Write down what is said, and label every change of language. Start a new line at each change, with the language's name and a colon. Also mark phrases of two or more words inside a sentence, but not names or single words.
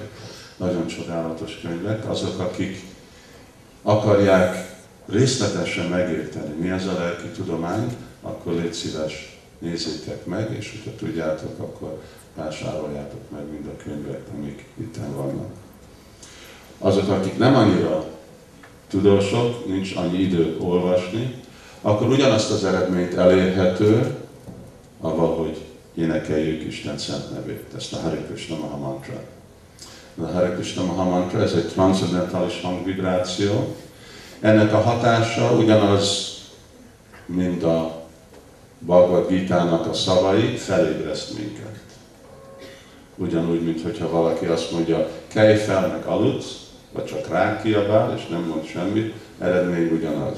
Hungarian: Nagyon csodálatos könyvek. Azok, akik akarják részletesen megérteni, mi ez a lelki tudomány, akkor légy szíves, nézzétek meg, és hogyha tudjátok, akkor vásároljátok meg mind a könyvek, amik itten vannak. Azok, akik nem annyira tudósok, nincs annyi időt olvasni, akkor ugyanazt az eredményt elérhető, avval, hogy énekeljük Isten szent nevét, ezt a Hare Krishna Maha Mantra. A Hare Krishna Maha Mantra, ez egy transzendentális hangvibráció. Ennek a hatása ugyanaz, mint a Bhagavad Gita-nak a szavai, felébreszt minket. Ugyanúgy, mintha valaki azt mondja, kelj fel, meg aludsz, vagy csak ránk kiabál, és nem mond semmit, eredmény ugyanaz.